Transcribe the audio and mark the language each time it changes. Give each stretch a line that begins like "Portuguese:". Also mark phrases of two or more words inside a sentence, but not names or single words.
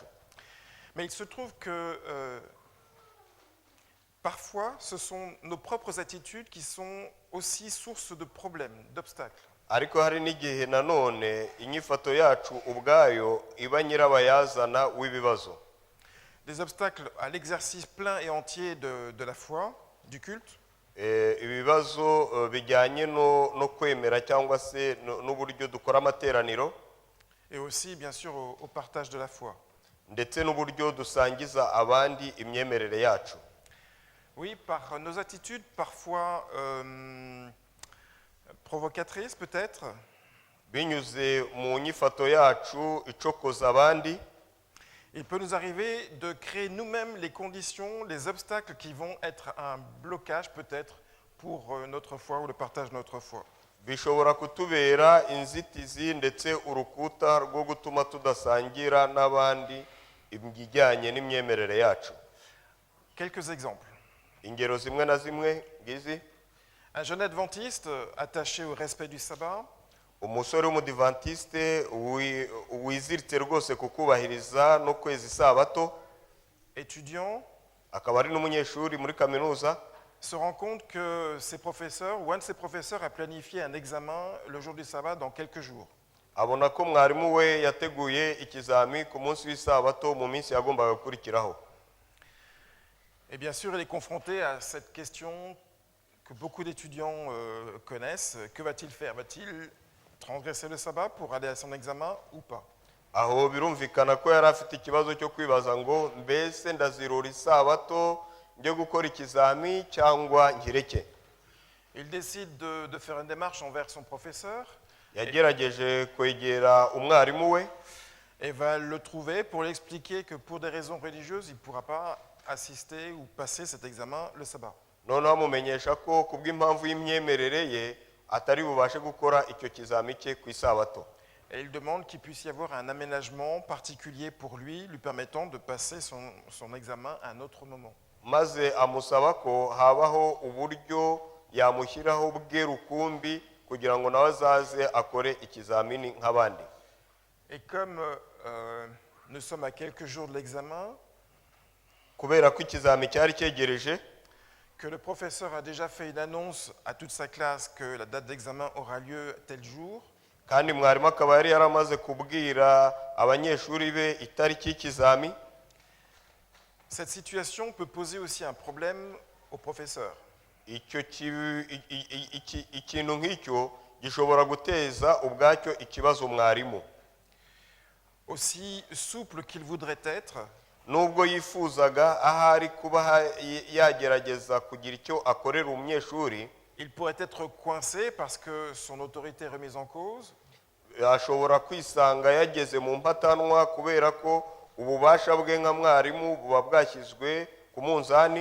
French: Mais il se trouve que parfois ce sont nos propres attitudes qui sont aussi source de problèmes, d'obstacles.
Kinyarwanda: Ariko hari n'igihe nanone inyifato yacu ubwayo iba nyirabayazana w'ibibazo.
French: Des obstacles à l'exercice plein et entier de la foi, du culte.
Kinyarwanda: Ibibazo bijyanye no kwemera cyangwa se n'uburyo dukora amateraniro.
French: Et aussi, bien sûr, au partage de la foi.
Kinyarwanda: Ndetse n'uburyo dusangiza abandi imyemerere yacu.
French: Oui, par nos attitudes parfois provocatrices peut-être.
Kinyarwanda: Binyuze mu nyifato yacu icokoza abandi.
French: Il peut nous arriver de créer nous-mêmes les conditions, les obstacles qui vont être un blocage peut-être pour notre foi ou le partage de notre foi.
Kinyarwanda: Bishobora kutubera inzitizi ndetse urukuta rwo gutuma tudasangira n'abandi ibijyanye n'imyemerere yacu.
French: Quelques exemples.
Kinyarwanda: Ingero zimwe na zimwe ngizi.
French: Un jeune adventiste attaché au respect du sabbat,
Kinyarwanda: Umusore w'umudivantiste wiziritse rwose kukubahiriza no kweza isabato,
French: étudiant,
Kinyarwanda: akaba ari n'umunyeshuri muri kaminuza,
French: se rend compte que ses professeurs ou un de ses professeurs a planifié un examen le jour du sabbat dans quelques jours.
Kinyarwanda: abona ko mwarimu we yateguye ikizami ku munsi w'isabato mu minsi yagombaga gukurikiraho.
French: Et bien sûr, il est confronté à cette question que beaucoup d'étudiants connaissent. Que va-t-il faire? Va-t-il transgresser le sabbat pour aller à son examen ou pas?
Kinyarwanda: Aho birumvikana ko yari afite ikibazo cyo kwibaza ngo mbese ndazirura isabato njye gukora ikizami cyangwa nkireke.
French: Il décide de faire une démarche envers son professeur
Kinyarwanda: Yagerageje kwegera umwarimu we
French: et va le trouver pour lui expliquer que pour des raisons religieuses, il ne pourra pas assister ou passer cet examen le sabbat.
Kinyarwanda: noneho amumenyesha ko kubw'impamvu y'imyemerere ye atari bubashe gukora icyo kizami cye ku isabato.
French: Et il demande qu'il puisse y avoir un aménagement particulier pour lui permettant de passer son examen à un autre moment.
Kinyarwanda: Maze amusaba ko habaho uburyo yamushyiraho bwe rukumbi kugira ngo nawe azaze akore ikizamini nk'abandi.
French: Et comme nous sommes à quelques jours de l'examen,
Kinyarwanda: kubera ko ikizami cyari cyegereje,
French: que le professeur a déjà fait une annonce à toute sa classe que la date d'examen aura lieu tel jour,
Kinyarwanda: kandi mwarimu akaba yari yaramaze kubwira abanyeshuri be itariki y'ikizami.
French: cette situation peut poser aussi un problème au professeur.
Kinyarwanda: Ikintu nk'icyo gishobora guteza ubwacyo ikibazo mwarimu.
French: Aussi souple qu'il voudrait être,
Kinyarwanda: nubwo yifuzaga ahari kuba yagerageza kugira icyo akorera umunyeshuri,
French: il pourrait être coincé parce que son autorité est remise en cause.
Kinyarwanda: ashobora kwisanga yageze mu mpatanwa kubera ko ububasha bwe nka mwarimu buba bwashyizwe ku munzani.